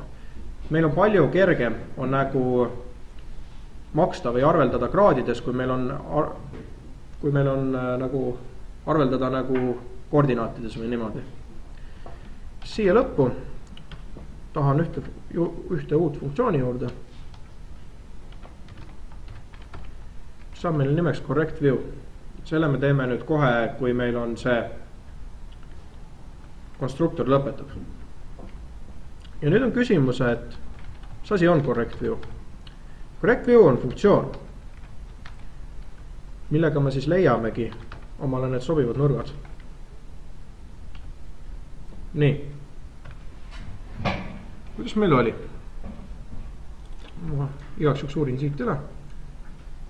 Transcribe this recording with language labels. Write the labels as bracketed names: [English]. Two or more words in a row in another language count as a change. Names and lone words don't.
[Estonian] meil on palju kergem on nagu maksta või arveldada kraadides, kui meil on nagu arveldada nagu koordinaatides või niimoodi. siia lõppu tahan ühte uut funktsiooni juurde. saab meil nimeks correct view. selle me teeme nüüd kohe, kui meil on see konstruktor lõpetab. ja nüüd on küsimus, et mis asi on correct view? Correct view on funktsioon, millega me siis leiamegi omale need sobivad nurgad. nii. kuidas meil oli? ma igaks juhuks uurin siit üle.